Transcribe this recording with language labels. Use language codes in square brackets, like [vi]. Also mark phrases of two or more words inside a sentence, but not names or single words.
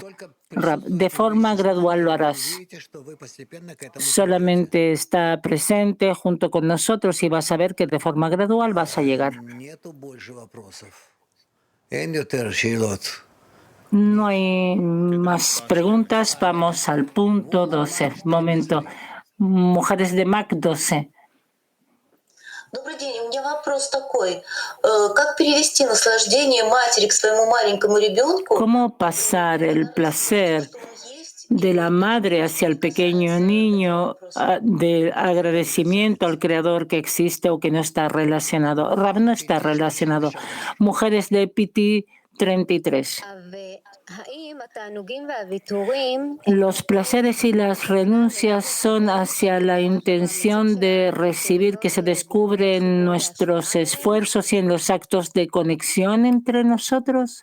[es] Rab, de forma gradual lo harás. Solamente está presente junto con nosotros y vas a ver que de forma gradual vas a llegar. No hay más preguntas. Vamos al punto 12. Momento. Mujeres de Mac 12. [ru] Добрый день, у меня вопрос такой. Как перевести наслаждение матери к своему маленькому ребенку? [es] ¿Cómo pasar el placer de la madre hacia el pequeño niño de agradecimiento al Creador que existe o que no está relacionado? Rab, no está relacionado. Mujeres de PT 33. Los placeres y las renuncias son hacia la intención de recibir que se descubre en nuestros esfuerzos y en los actos de conexión entre nosotros.